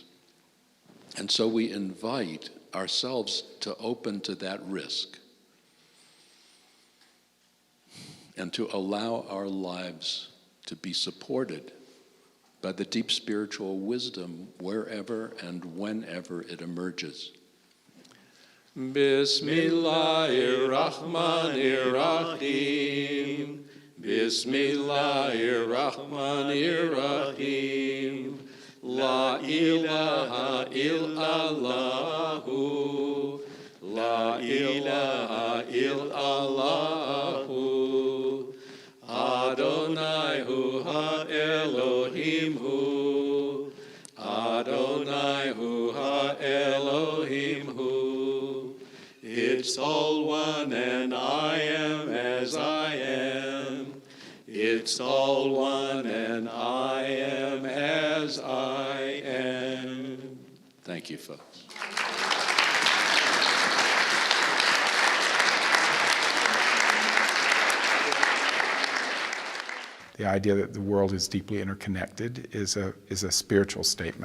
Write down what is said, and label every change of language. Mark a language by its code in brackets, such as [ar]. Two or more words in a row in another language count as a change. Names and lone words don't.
[en] And so we invite ourselves to open to that risk and to allow our lives to be supported by the deep spiritual wisdom wherever and whenever it emerges. [ar] بسم الله الرحمن الرحيم. بسم الله الرحمن الرحيم. لا إله إلا الله. لا إله إلا الله. [he] אדוני הוא האלוהים הוא. אדוני הוא האלוהים הוא. [en] It's all one and I am as I am. It's all one and I am as I am. Thank you, folks. The idea that the world is deeply interconnected is a spiritual statement.